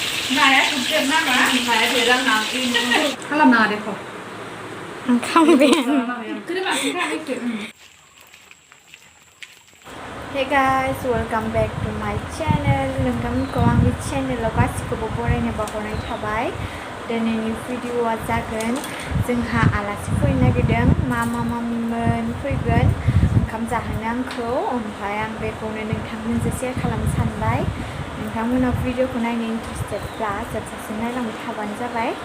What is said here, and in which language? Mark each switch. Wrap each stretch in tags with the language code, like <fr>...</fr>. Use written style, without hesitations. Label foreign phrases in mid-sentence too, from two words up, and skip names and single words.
<brx>नाया गिदिर नामा नाया देरा खालामनाङा दे खौ</brx> <en>Hey guys, welcome back to my channel.</en> <brx>नोंथांमोनखौ आंनि चेनेलाव गासिखौबो बरायनो बावहरनाय थाबाय। दिनैनि भिडिअआ जागोन जोंहा आलासि फैनो नागिरदों मामिमोन फैगोन ओंखाम जाहोनो आंखौ ओमफ्राय आं बेखौनो नोंथांमोनजों शेयार खालामनो सानबाय। नोंथांमोना भिडिअखौ नायनो इन्टारेस्टेडब्ला जोबजासिम नायलांबाय थाबानो जाबाय।</brx>